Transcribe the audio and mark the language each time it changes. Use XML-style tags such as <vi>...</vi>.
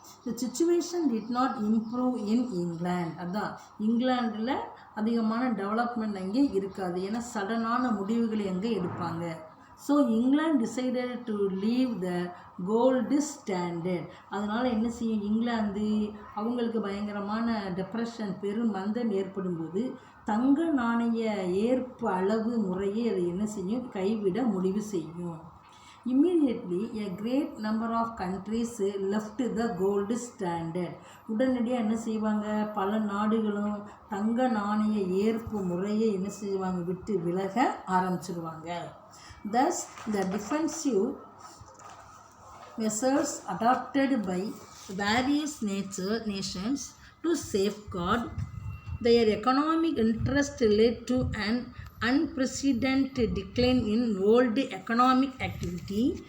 <en>The situation did not improve in England.</en> <ta>அதான் இங்கிலாண்டில் அதிகமான development அங்கே இருக்காது, ஏன்னா சடனான முடிவுகளை அங்கே எடுப்பாங்க.</ta> <en>So England decided to leave the gold standard.</en> <ta>அதனால் என்ன செய்யும், இங்கிலாந்து அவங்களுக்கு பயங்கரமான டெப்ரெஷன் பெரும் மந்தம் ஏற்படும்போது தங்க நாணய ஏற்பு அளவு முறையை அதை என்ன செய்யும், கைவிட முடிவு செய்யும்.</ta> <en>Immediately a great number of countries left the gold standard.</en> <ta>உடனடியாக என்ன செய்வாங்க, பல நாடுகளும் தங்க நாணய ஏற்பு முறையை என்ன செய்வாங்க, விட்டு விலக ஆரம்பிச்சிருவாங்க.</ta> <en>Thus the defensive measures adopted by various nations to safeguard their economic interest led to an unprecedented decline in world economic activity</en>